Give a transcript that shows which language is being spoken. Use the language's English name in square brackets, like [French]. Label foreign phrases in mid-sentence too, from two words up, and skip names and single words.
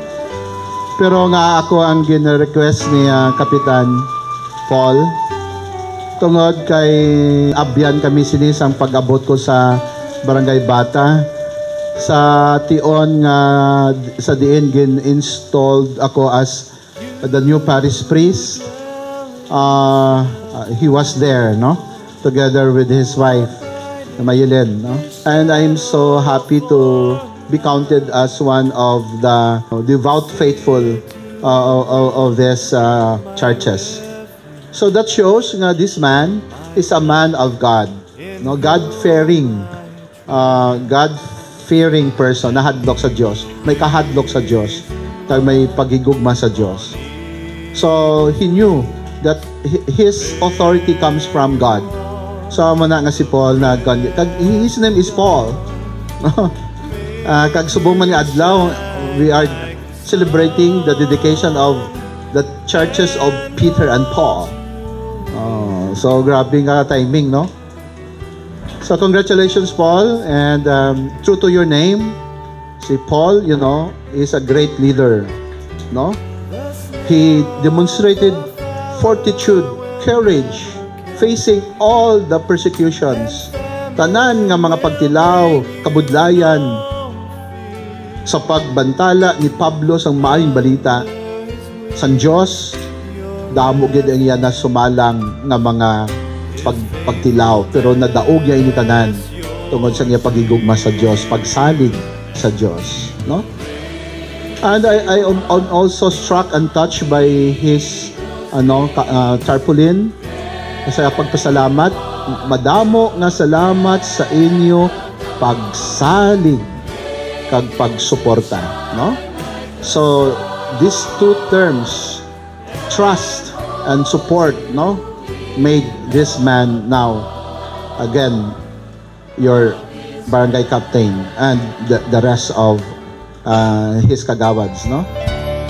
[Hiligaynon] Pero nga ako ang gina-request ni Kapitan Paul, tungod kay abyan kami sinisang pag-abot ko sa barangay Bata, sa tion nga sa diin gin-installed ako [English] as the new parish priest. He was there, no? Together with his wife, Mayelen, no? And I'm so happy to be counted as one of the devout faithful of these churches. So that shows nga this man is a man of God, no? God-fearing person, [Hiligaynon] nahadlok sa Diyos, may kahadlok sa Diyos, may pagigugma sa Diyos. [English] So he knew that his authority comes from God. [Hiligaynon] So muna nga si Paul na [English] his name is Paul. [Hiligaynon] Kag subong man ni adlaw, [English] we are celebrating the dedication of the churches of Peter and Paul. [Hiligaynon] So grabe nga timing, no? [English] So congratulations, Paul, and true to your name, si Paul, you know, is a great leader, no? He demonstrated fortitude, courage, facing all the persecutions, [Hiligaynon] tanan nga mga pagtilaw, kabudlayan, sa pagbantala ni Pablo sang maayong balita sang Dios, damo gid ang iya na sumalang nga mga pagtilaw, pero nadaog niya ini tanan tungod sa iya pagigugma sa Dios, pagsalig sa Dios, no? [English] And I am also struck and touched by his tarpaulin. [Hiligaynon] Sa pagpasalamat, madamo nga salamat sa inyo pagsalig kag pagsuporta, no? [English] So these two terms, trust and support, no, made this man now again your barangay captain and the rest of his kagawads, no?